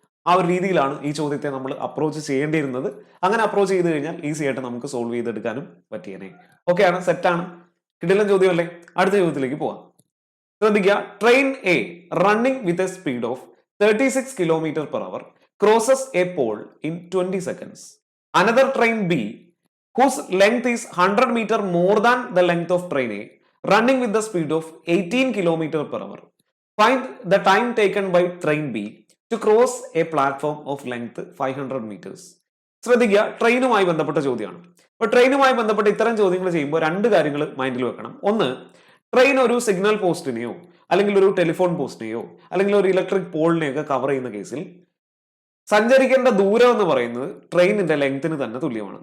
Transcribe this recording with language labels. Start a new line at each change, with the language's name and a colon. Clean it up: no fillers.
Malayalam: ആ ഒരു രീതിയിലാണ് ഈ ചോദ്യത്തെ നമ്മൾ അപ്രോച്ച് ചെയ്യേണ്ടിയിരുന്നത്. അങ്ങനെ അപ്രോച്ച് ചെയ്ത് കഴിഞ്ഞാൽ ഈസി ആയിട്ട് നമുക്ക് സോൾവ് ചെയ്തെടുക്കാനും പറ്റിയേനെ. ഓക്കെ ആണ്, സെറ്റാണ്, കിടിലൻ ചോദ്യമല്ലേ? അടുത്ത ചോദ്യത്തിലേക്ക് പോവാം.
English: ശ്രദ്ധിക്കുക, train A running with a speed of 36 km/h crosses a pole in 20 seconds. Another train B whose length is 100 meter more than the length of train A running with the speed of 18 km/h. Find the time taken by train B to cross a platform of length 500 meters.
Malayalam: ശ്രദ്ധിക്കുക, ട്രെയിനുമായി ബന്ധപ്പെട്ട ചോദ്യമാണ്. അപ്പൊ ട്രെയിനുമായി ബന്ധപ്പെട്ട ഇത്തരം ചോദ്യങ്ങൾ ചെയ്യുമ്പോൾ രണ്ട് കാര്യങ്ങൾ മൈൻഡിൽ വെക്കണം. ഒന്ന്, ട്രെയിൻ ഒരു സിഗ്നൽ പോസ്റ്റിനെയോ അല്ലെങ്കിൽ ഒരു ടെലിഫോൺ പോസ്റ്റിനെയോ അല്ലെങ്കിൽ ഒരു ഇലക്ട്രിക് പോളിനെയോ ഒക്കെ കവർ ചെയ്യുന്ന കേസിൽ സഞ്ചരിക്കേണ്ട ദൂരം എന്ന് പറയുന്നത് ട്രെയിനിന്റെ ലെങ്ത്തിന് തന്നെ തുല്യമാണ്.